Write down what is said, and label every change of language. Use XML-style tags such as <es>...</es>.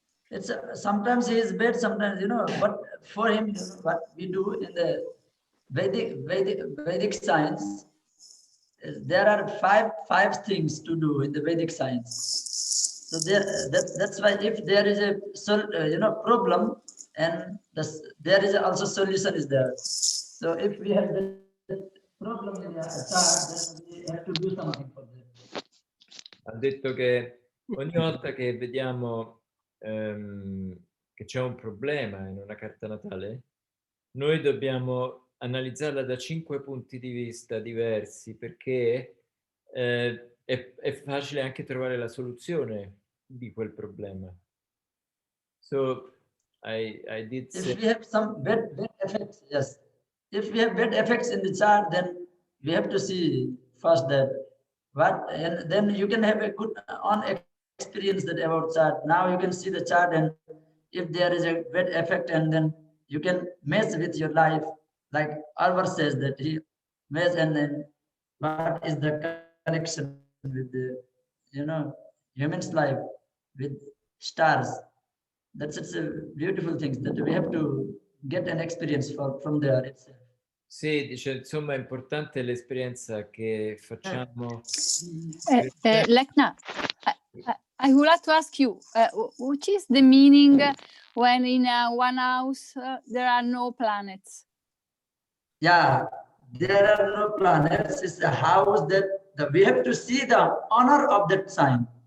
<en>It's sometimes he is bad, sometimes but for him, what we do in the Vedic science, there are five things to do in the Vedic science. So that's why if there is a problem, and there is also solution is there. So if we have the problem in the chart, then we have to do something for that.</en> <it>Ha detto che ogni volta che vediamo che c'è un problema in una carta natale, noi dobbiamo analizzarla da 5 punti di vista diversi, perché è facile anche trovare la soluzione di quel problema.</it> <en>So I did say... If we have some bad effects, yes. If we have bad effects in the chart, then we have to see first that what, and then you can have a good on experience that about chart. Now you can see the chart, and if there is a bad effect, and then you can mess with your life, like Albert says that he mess, and then what is the connection with the, you know, human's life with stars. That's it's a beautiful thing that we have to get an experience from there itself.</en> <it>Sì, dice, insomma, è importante l'esperienza che facciamo.</it> <en>Lekna, I would like to ask you, which is the meaning when in one house there are no planets? Yeah, there are no planets. It's a house that we have to see the honor of that sign.</en>